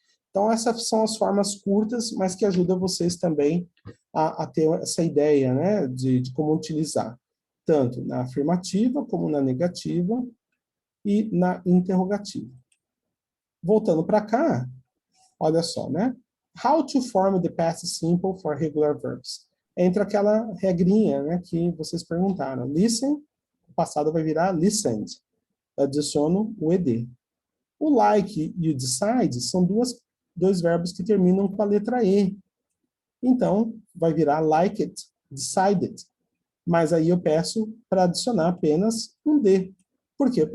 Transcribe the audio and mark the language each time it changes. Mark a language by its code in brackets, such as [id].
[pt] Então, essas são as formas curtas, mas que ajudam vocês também a ter essa ideia, né, de como utilizar, tanto na afirmativa, como na negativa e na interrogativa. Voltando para cá, olha só, né? [en] How to form the past simple for regular verbs. [pt] Entra aquela regrinha, né, que vocês perguntaram. Listen, o passado vai virar listened. Adiciono o ed. O like e o decide são dois verbos que terminam com a letra E. Então, vai virar liked, decided. Mas aí eu peço para adicionar apenas um D. Por quê?